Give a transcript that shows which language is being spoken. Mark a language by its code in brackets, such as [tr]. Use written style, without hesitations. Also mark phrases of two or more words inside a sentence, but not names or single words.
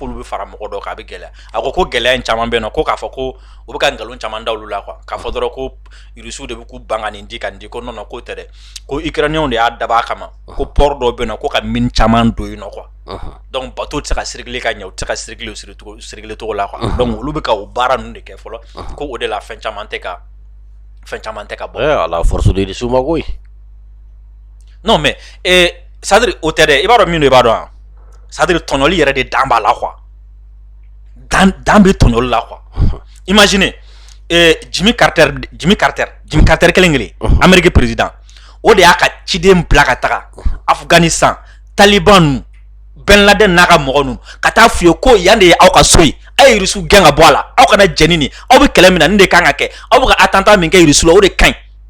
[bm] f'olu bɛ fara mɔgɔ dɔ kan a bɛ gɛlɛya a ko gɛlɛya in caman bɛ yen nɔ ko k'a fɔ ko u bɛ ka nkalon caman da olu la quoi k'a fɔ dɔrɔn ko Rusiw de bɛ k'u ban ka nin di ko non k'o tɛ dɛ ko Ukrainiens de y'a dabɔ a kama ko port dɔw bɛ yen nɔ ko ka mine caman don yen nɔ quoi donc bateau tɛ se ka circuler ka ɲɛ u tɛ se ka circuler o circuler cogo la quoi donc olu bɛ ka o baara ninnu de kɛ fɔlɔ ko o de la fɛn caman tɛ ka fɛn caman tɛ ka bɔ. ala [fr] force de [bm] suma koyi. [fr] Non mais c'est-à-dire [bm] o tɛ dɛ, i b'a dɔn min don i b'a dɔn wa, c'est-à-dire tɔɲɔli yɛrɛ de dan b'a la quoi, dan bɛ tɔɲɔli la quoi. Imaginez Jimmy Carter kelen [fr] Amérique président [bm] o de y'a ka ciden bila ka taga Afghanistan Taliban nu Ben Laden n'a ka mɔgɔ nu ka taa f'u ye ko yan de ye aw ka so ye, a ye Russe gɛn ka bɔ a la, aw kana jɛni nin, aw bɛ kɛlɛ min na nin de kan ka kɛ, aw bɛ ka attentat min kɛ Russe la o de kaɲi.